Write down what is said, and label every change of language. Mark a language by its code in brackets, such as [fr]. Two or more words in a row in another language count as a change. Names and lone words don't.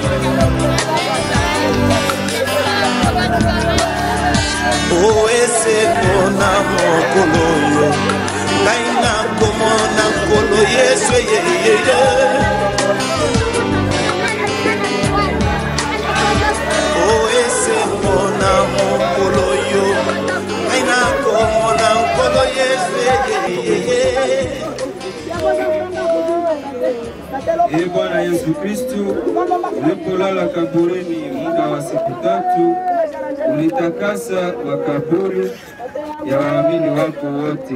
[ln] O ese kona mokolo yo ngai nakomona nkolo Yesu yeye. O ese kona mokolo yo ngai nakomona nkolo Yesu yeye. [sw] Ee Bwana Yesu Kristu, ulipolala kaburini muda wa siku 3, ulitakasa makaburi ya waamini wako wote.